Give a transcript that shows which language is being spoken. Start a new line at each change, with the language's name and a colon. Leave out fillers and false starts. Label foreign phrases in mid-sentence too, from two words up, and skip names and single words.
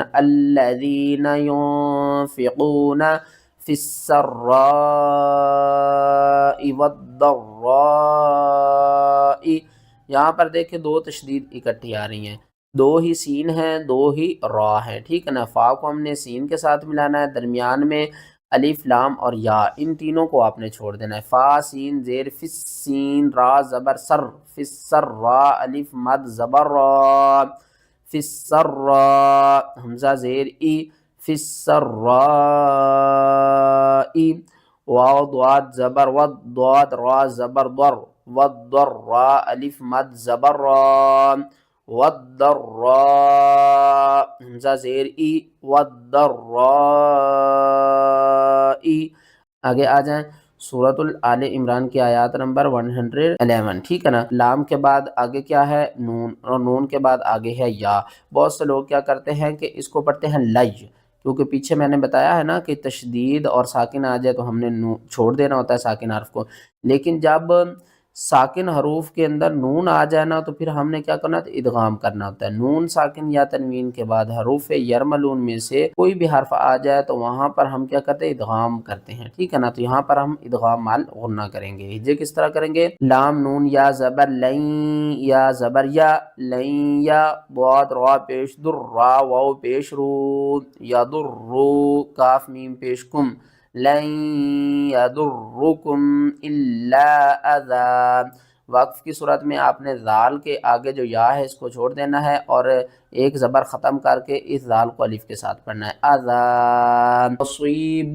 Arabic: الذین ينفقون فی السراء والضراء،
Urdu: یہاں پر دیکھیں دو تشدید اکٹھی آ رہی ہیں، دو ہی سین ہیں، دو ہی را ہیں، ٹھیک ہے نا۔ فا کو ہم نے سین کے ساتھ ملانا ہے، درمیان میں الف لام اور یا، ان تینوں کو آپ نے چھوڑ دینا ہے۔ فا سین زیر فس سین، را زبر سر، فس سر را، الف مد زبر را، فس سر را، حمزہ زیر ای، فس سر را ای، واو ضاد زبر ود، ضاد را زبر در، ود در را، الف مد زبر را، ود در را، حمزہ زیر ای، ود در را ای، آگے آ جائیں سورۃ آل عمران کی آیات نمبر 111، ٹھیک ہے نا۔ لام کے بعد آگے کیا ہے؟ نون، اور نون کے بعد آگے ہے یا۔ بہت سے لوگ کیا کرتے ہیں کہ اس کو پڑھتے ہیں لج، کیونکہ پیچھے میں نے بتایا ہے نا کہ تشدید اور ساکن آ جائے تو ہم نے چھوڑ دینا ہوتا ہے ساکن حرف کو، لیکن جب ساکن حروف کے اندر نون آ جائے نا تو پھر ہم نے کیا کرنا ہے؟ ادغام کرنا ہوتا ہے۔ نون ساکن یا تنوین کے بعد حروف یرملون میں سے کوئی بھی حرف آ جائے تو وہاں پر ہم کیا کرتے ہیں؟ ادغام کرتے ہیں، ٹھیک ہے نا۔ تو یہاں پر ہم ادغام مال غنہ کریں گے۔ یہ کس طرح کریں گے؟ لام نون یا زبر لین، یا زبر یا لین، یا ضاد را پیش در را واو پیش رو، یا در رو کاف میم پیش کم،
Arabic: لن یضرکم الا اذی۔
Urdu: وقف کی صورت میں آپ نے ذال کے آگے جو یا ہے اس کو چھوڑ دینا ہے اور ایک زبر ختم کر کے اس ذال کو الف کے ساتھ پڑھنا ہے، اذی مصیب۔